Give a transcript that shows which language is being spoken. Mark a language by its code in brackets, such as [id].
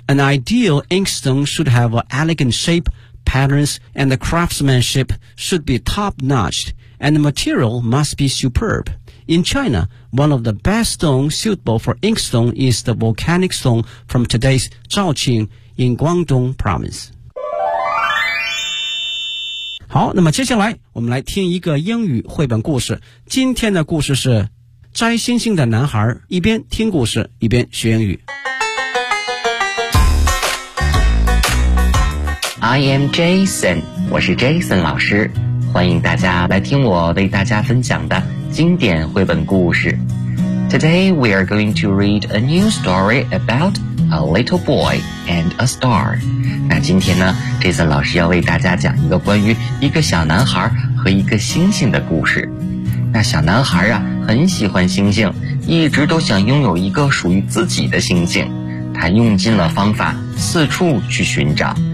[en] An ideal inkstone should have an elegant shape, patterns, and the craftsmanship should be top-notched, and the material must be superb. In China, one of the best stones suitable for inkstone is the volcanic stone from today's Zhaoqing in Guangdong province. [zh] 好，那么接下来我们来听一个英语绘本故事。今天的故事是《摘星星的男孩》，一边听故事一边学英语。 [en] I am Jason， [zh] 我是 Jason 老师，欢迎大家来听我为大家分享的经典绘本故事。 [en] Today we are going to read a new story about a little boy and a star。 [zh] 那今天呢，这次老师要为大家讲一个关于一个小男孩和一个星星的故事。那小男孩啊，很喜欢星星，一直都想拥有一个属于自己的星星。他用尽了方法，四处去寻找。